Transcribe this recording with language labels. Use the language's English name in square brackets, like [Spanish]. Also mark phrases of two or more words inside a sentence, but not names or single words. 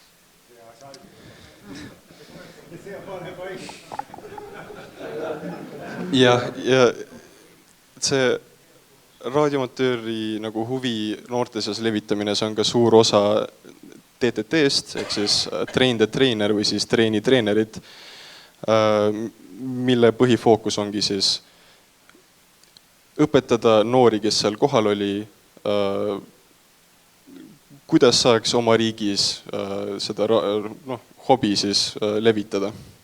[Estonian] Ja see raadioamatööri nagu huvi noorte seas levitamine, see on ka suur osa TTT-st ehk siis [English] train the trainer [Estonian] või siis treeni treenerid, mille põhifookus ongi siis õpetada noori, kes seal kohal oli, kuidas saaks oma riigis seda hobi siis levitada.